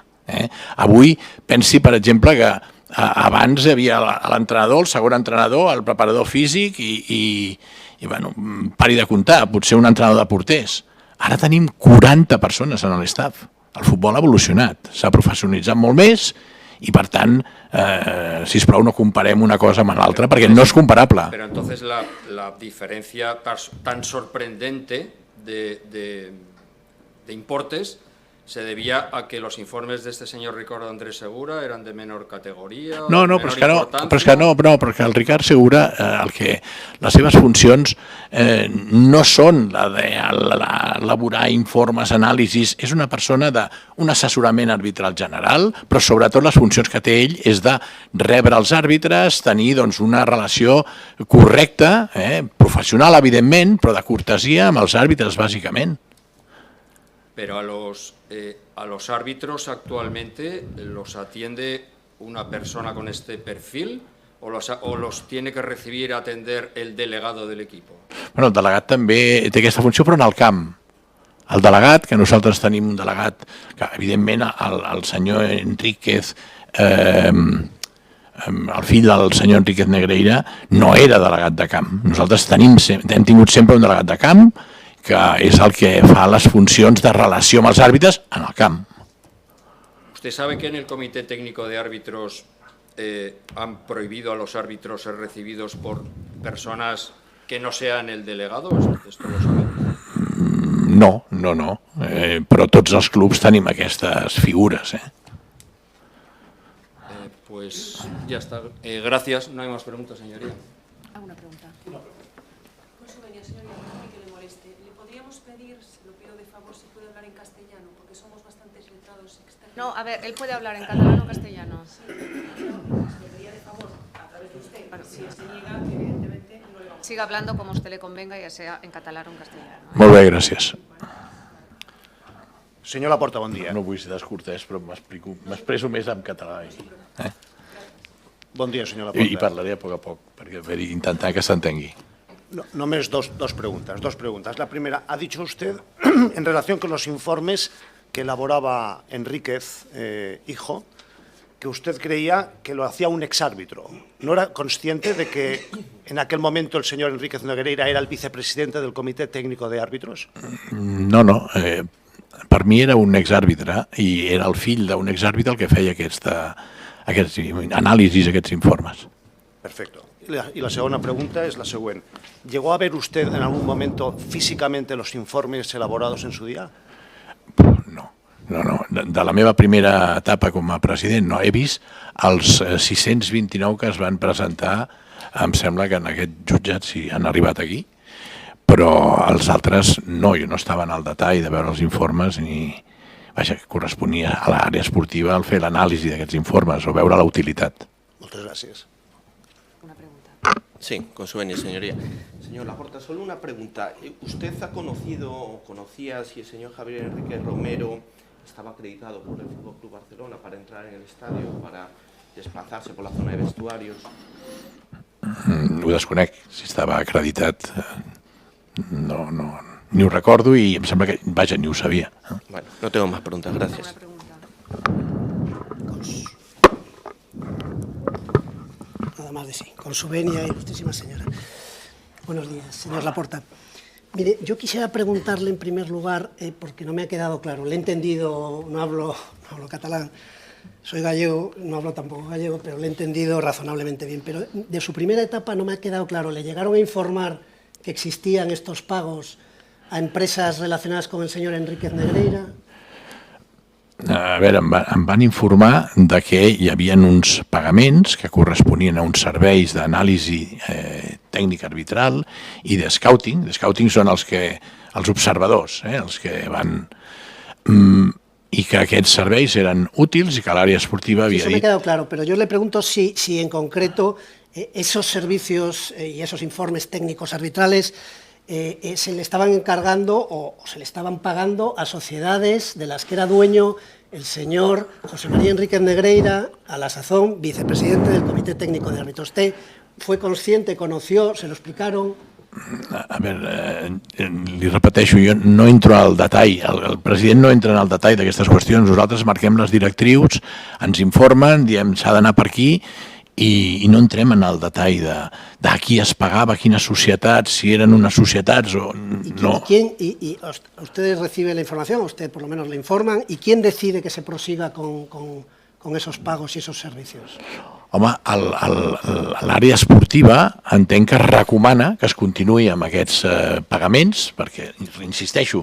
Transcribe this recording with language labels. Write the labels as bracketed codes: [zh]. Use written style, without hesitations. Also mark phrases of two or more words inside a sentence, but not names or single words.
[ca] Avui pensi, per exemple, que abans hi havia l'entrenador, el segon entrenador, el preparador físic i pari de comptar, potser un entrenador de porters. Ara tenim 40 persones en l'estaf. El futbol ha evolucionat, s'ha professionalitzat molt més i, per tant, sisplau, no comparem una cosa amb l'altra, perquè no és comparable. [es] Pero entonces la diferencia tan sorprendente de importes se debía a que los informes de este señor Ricardo Andrés Segura eran de menor categoría. [ca] No, però és que el Ricard Segura, les seves funcions no són la d'elaborar informes, anàlisis, és una persona d'un assessorament arbitral general, però sobretot les funcions que té ell és de rebre els àrbitres, tenir una relació correcta, professional, evidentment, però de cortesia amb els àrbitres, bàsicament. [es] Pero a los árbitros actualmente los atiende una persona con este perfil o los tiene que recibir, atender el delegado del equipo. [ca] Bueno, el delegat també té aquesta funció, però en el camp. El delegat, que nosaltres tenim un delegat, que evidentment el senyor Enríquez, el fill del senyor Enríquez Negreira, no era delegat de camp. Nosaltres hem tingut sempre un delegat de camp, que és el que fa les funcions de relació amb els àrbitres en el camp. [es] ¿Usted sabe que en el Comité Técnico de Árbitros han prohibido a los árbitros ser recibidos por personas que no sean el delegado? ¿Esto lo sabe? No. [ca] Però tots els clubs tenim aquestes figures. [es] Pues ya está. Gracias. No hay más preguntas, señoría. ¿Alguna pregunta? No, a ver, él puede hablar en catalán o castellano. Sí. Pediría de favor, a través de usted, bueno, si se niega, evidentemente no le vamos a... Siga hablando como a usted le convenga, ya sea en catalán o en castellano. [ca] Molt bé, gràcies. Senyor Laporta, bon dia. No vull ser descortès, però m'expreso més en català. Bon dia, senyor Laporta. I parlaré a poc, perquè per intentar que s'entengui. Només dos preguntas. [es] La primera, ha dicho usted, en relación con los informes que elaboraba Enríquez, hijo, que usted creía que lo hacía un exárbitro. ¿No era consciente de que en aquel momento el señor Enríquez Negreira era el vicepresidente del Comité Técnico de Árbitros? No. [ca] Per mi era un exàrbitre i era el fill d'un exàrbitre el que feia aquests anàlisis, aquests informes. [es] Perfecto. Y la segunda pregunta es la siguiente. ¿Llegó a ver usted en algún momento físicamente los informes elaborados en su día? No. [ca] De la meva primera etapa com a president no he vist els 629 que es van presentar, em sembla que en aquest jutjat sí han arribat aquí, però els altres no, jo no estava en el detall de veure els informes ni... Vaja, que corresponia a l'àrea esportiva el fer l'anàlisi d'aquests informes o veure la utilitat. [es] Muchas gracias. Una pregunta. Sí, con su venia, señoría. Señor Laporta, solo una pregunta. ¿Usted ha conocido o conocía si el señor Javier Enrique Romero estaba acreditado por el Fútbol Club Barcelona para entrar en el estadio, para desplazarse por la zona de vestuarios? [ca] Ho desconec, si estava acreditat. No, ni ho recordo i em sembla que, vaja, ni ho sabia. [es] Bueno, no tengo más preguntas, gracias. Nada más de sí. Con su venia, ilustrísima señora. Buenos días, señor Laporta. Mire, yo quisiera preguntarle en primer lugar, porque no me ha quedado claro, le he entendido, no hablo catalán, soy gallego, no hablo tampoco gallego, pero le he entendido razonablemente bien. Pero de su primera etapa no me ha quedado claro, ¿le llegaron a informar que existían estos pagos a empresas relacionadas con el señor Enríquez Negreira? [ca] A veure, em van informar de que hi havia uns pagaments que corresponien a uns serveis d'anàlisi tècnica arbitral i de scouting. De scouting són els observadors, els que van... I que aquests serveis eren útils i que l'àrea esportiva havia dit... [es] Eso me ha quedado claro, pero yo le pregunto si en concreto esos servicios y esos informes técnicos arbitrales se le estaban encargando o se le estaban pagando a sociedades de las que era dueño el señor José María Enríquez Negreira, a la sazón vicepresidente del Comité Técnico de Árbitros. ¿Usted fue consciente, conoció, se lo explicaron? [ca] A veure, li repeteixo, jo no entro al detall, el president no entra en el detall d'aquestes qüestions, nosaltres marquem les directrius, ens informen, diem s'ha d'anar per aquí i no entrem en el detall de qui es pagava, quines societats, si eren unes societats o no. [es] ¿Y ustedes reciben la información, usted por lo menos le informan, y quién decide que se prosiga con esos pagos y esos servicios? [ca] Home, l'àrea esportiva entenc que es recomana que es continuï amb aquests pagaments, perquè, insisteixo,